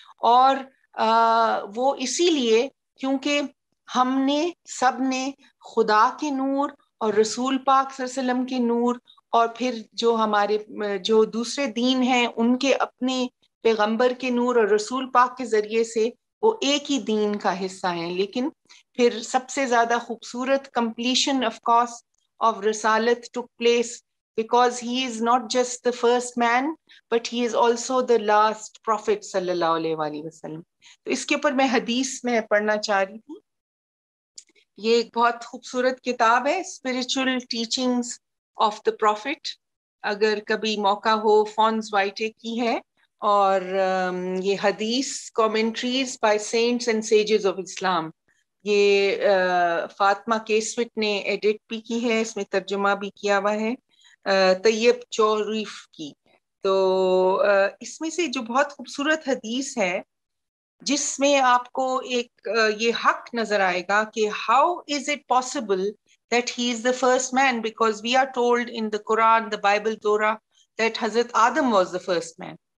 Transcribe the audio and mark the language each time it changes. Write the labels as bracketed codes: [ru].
[ur] اور وہ اسی لیے کیونکہ سب نے خدا کے نور اور رسول پاک صلی اللہ علیہ وسلم کے نور، اور پھر جو ہمارے جو دوسرے دین ہیں ان کے اپنے پیغمبر کے نور اور رسول پاک کے ذریعے سے وہ ایک ہی دین کا حصہ ہیں. لیکن پھر سب سے زیادہ خوبصورت [en] completion of course of [ur] رسالت [en] took place because he is not just the first man but he is also the last prophet [ur] صلی اللہ علیہ وآلہ وسلم. تو اس کے اوپر میں حدیث میں پڑھنا چاہ رہی تھی. یہ ایک بہت خوبصورت کتاب ہے spiritual teachings of the profit. اگر کبھی موقع ہو فونز وائٹے کی ہے، اور یہ حدیث commentaries by cents and sieges of اسلام. یہ فاطمہ کیسوٹ نے ایڈٹ بھی کی ہے، اس میں ترجمہ بھی کیا ہوا ہے طیب چوریف کی. [en] تو اس میں سے جو بہت خوبصورت حدیث ہے جس میں آپ کو ایک یہ حق نظر آئے گا کہ how is it possible that he is the first man, because we are told in the Quran, the Bible, Torah that Hazrat Adam was the first man.